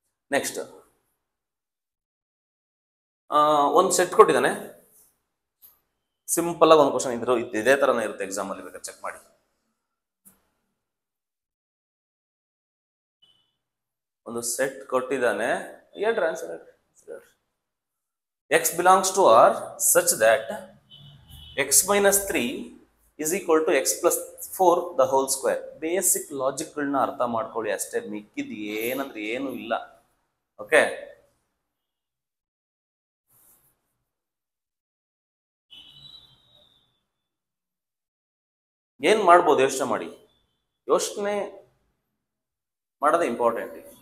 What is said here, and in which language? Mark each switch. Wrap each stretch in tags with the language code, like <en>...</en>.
<kn>Next, ಒಂದು set ಕೊಟ್ಟಿದ್ದಾನೆ. Simple ಆಗಿ ಒಂದು ಕ್ವಶನ್ ಇದೇ ತರನೇ ಇರುತ್ತೆ ಎಕ್ಸಾಮ್ ಅಲ್ಲಿ, ಬೇಕಾದ್ರೆ ಚೆಕ್ ಮಾಡಿ. ಒಂದು ಸೆಟ್ ಕೊಟ್ಟಿದ್ದಾನೆ, ಹೇಳ್ರಿ ಆನ್ಸರ್ ಹೇಳ್ರಿ.</kn> <en>x belongs to R such that x - 3 = x + 4 the whole square.</en> <kn>Basic ಲಾಜಿಕ್ಗಳನ್ನ ಅರ್ಥ ಮಾಡ್ಕೊಳ್ಳಿ ಅಷ್ಟೇ, ಮಿಕ್ಕಿದ್ ಏನಂದ್ರೆ ಏನು ಇಲ್ಲ. ಓಕೆ, ಏನ್ ಮಾಡ್ಬೋದು ಯೋಚನೆ ಮಾಡಿ. ಯೋಚನೆ ಮಾಡೋದೇ ಇಂಪಾರ್ಟೆಂಟ್.</kn>